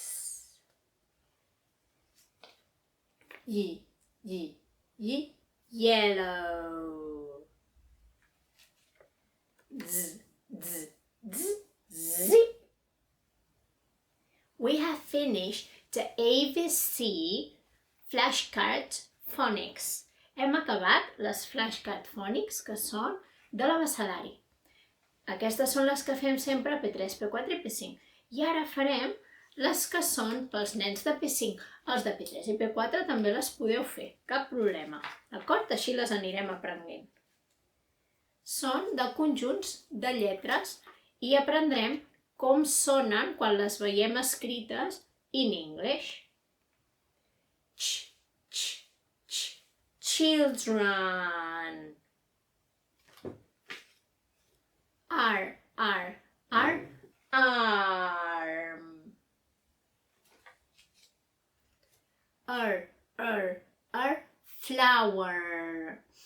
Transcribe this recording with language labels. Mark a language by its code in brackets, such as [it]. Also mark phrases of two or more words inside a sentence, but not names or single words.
[en] Yellow. Zip. We have finished the ABC flashcard phonics. [ca] Hem acabat les [en] flashcard phonics, [ca] que són de l'abecedari. Aquestes són les que fem sempre a P3, P4 i P5. I ara farem les que són pels nens de P5. Els de P3 i P4 també les podeu fer, cap problema. D'acord? Així les anirem aprenent. Són de conjunts de lletres i aprendrem com sonen quan les veiem escrites [en] in English. Children. Arm. Flower.